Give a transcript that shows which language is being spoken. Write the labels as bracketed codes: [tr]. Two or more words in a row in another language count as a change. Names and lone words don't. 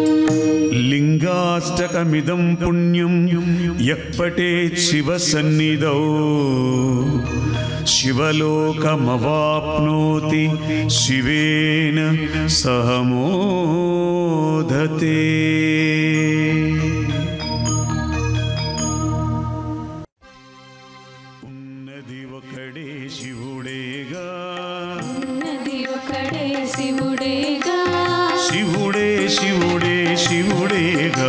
[sa] लिंगाष्टकमिदं पुण्यं यः पठेत् शिवसन्निधौ शिवलोकमवाप्नोति शिवेन सह मोदते। [te] ఉన్నది ఒకడే శివుడేగా ఉన్నది ఒకడే శివుడేగా శివుడే శివుడే శివుడేగా